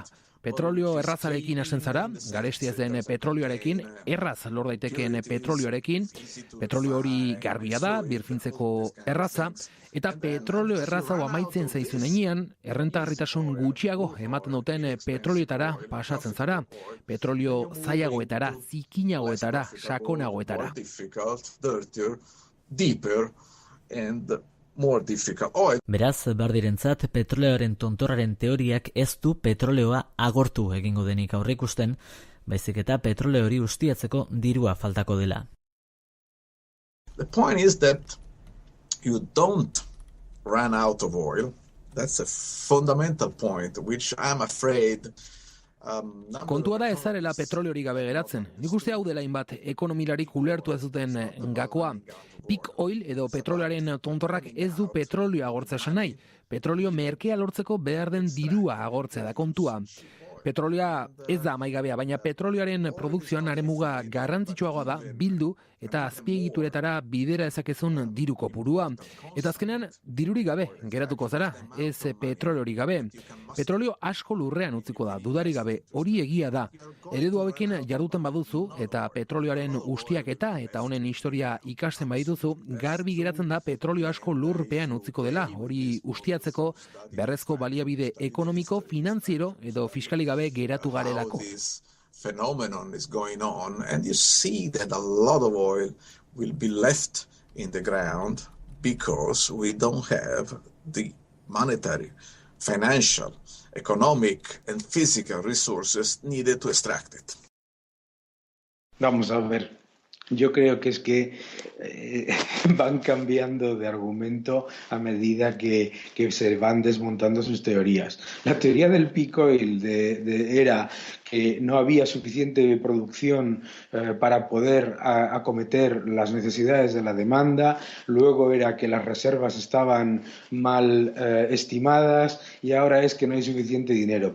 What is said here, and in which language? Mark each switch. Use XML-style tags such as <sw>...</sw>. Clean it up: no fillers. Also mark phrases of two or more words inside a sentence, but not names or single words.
<eu>Petrolio errazarekin hasten zara, garesti ez den petrolioarekin, erraz lor daitekeen petrolioarekin, petrolio hori garbia da, birfintzeko erraza, eta petrolio erraza amaitzen zaizun heinean, errentagarritasun gutxiago ematen duten petrolioetara pasatzen zara, petrolio zailagoetara, zikinagoetara, sakonagoetara. Beraz, Bardirentzat, petroleoaren tontorraren teoriak ez du petroleoa agortu egingo denik aurreikusten, baizik eta petroleo hori ustiatzeko dirua faltako dela.</eu> <en>The point is that you don't run out of oil. That's a fundamental point, which I'm afraid</en> <eu>Kontua da ez zarela petrolio hori gabe geratzen. Nik uste hau dela inbat ekonomilarik ulertu ez duten gakoa.</eu> <en>Peak oil</en> <eu>edo petrolioaren tontorrak ez du petrolioa agortzea esan nahi. Petrolio merkea lortzeko behar den dirua agortzea da kontua. Petrolioa ez da amaigabea, baina petrolioaren produkzioan aremuga garrantzitsuagoa da bildu eta azpiegituretara bidera ezakezun diru kopurua. Eta azkenean dirurik gabe geratuko zara, ez petroliori gabe. Petrolio asko lurrean utziko da, dudarik gabe, hori egia da. Eredu hauekin jarduten baduzu eta petrolioaren ustiaketa eta honen historia ikasten badituzu, garbi geratzen da petrolio asko lurpean utziko dela, hori ustiatzeko beharrezko baliabide ekonomiko, finantziero edo fiskali gabe geratu garelako.</eu> <en>Phenomenon is going on, and you see that a lot of oil will be left in the ground because we don't have the monetary, financial, economic and physical resources needed to extract it.</en> <es>Vamos a ver. Yo creo que es que van cambiando de argumento a medida que se van desmontando sus teorías. La teoría del</es> <en>peak oil</en> <es>era que no había suficiente producción para poder acometer las necesidades de la demanda, luego era que las reservas estaban mal estimadas y ahora es que no hay suficiente dinero.</es>